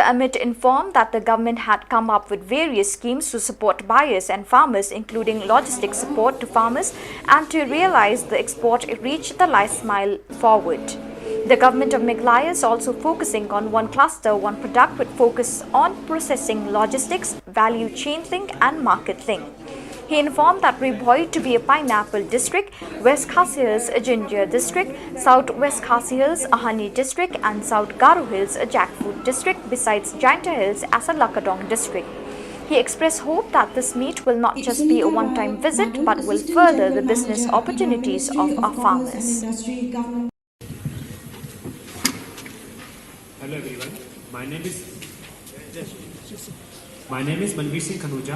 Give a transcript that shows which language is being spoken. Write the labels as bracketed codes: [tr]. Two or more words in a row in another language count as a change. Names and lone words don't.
[en] Amit informed that the government had come up with various schemes to support buyers and farmers, including logistics support to farmers and to realize the export reach the last mile forward. The government of Meghalaya is also focusing on one cluster, one product with focus on processing, logistics, value chain link and market link. He informed that Riboy to be a pineapple district, West Khasi Hills a ginger district, South West Khasi Hills a honey district and South Garo Hills a jackfruit district, besides Jainta Hills as a Lakadong district. He expressed hope that this meet will not just be a one-time visit but will further the business opportunities of our farmers. Hello everyone, my name is Manveer Singh Khanuja.